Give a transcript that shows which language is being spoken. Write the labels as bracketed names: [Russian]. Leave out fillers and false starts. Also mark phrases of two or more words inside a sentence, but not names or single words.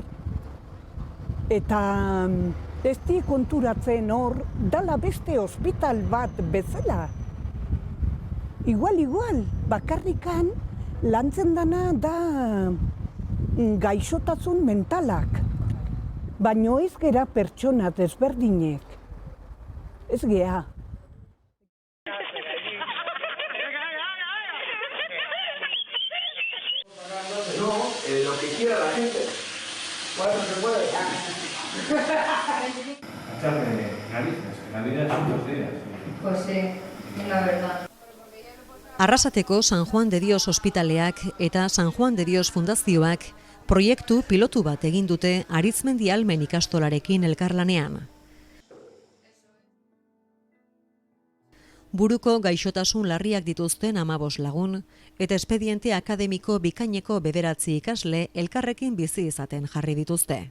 [Basque] Eta ez di konturatzen hor, dala beste ospital bat bezala. Igual, bakarrikan lantzen dana da gaixotasun mentalak. Baino ez gera pertsona desberdinek. Ez gea. [Spanish] No, lo que quiera la gente. ¿Cuánto se puede? Echarme narices, que la vida son 2 días. Pues sí, la verdad. [Basque] Arrasateko San Juan de Dios ospitaleak eta San Juan de Dios fundazioak proiektu pilotu bat egin dute Arizmendi Almen ikastolarekin elkarlanean. Buruko gaixotasun larriak dituzten 15 lagun eta espediente akademiko bikaineko 9 ikasle elkarrekin bizi izaten jarri dituzte.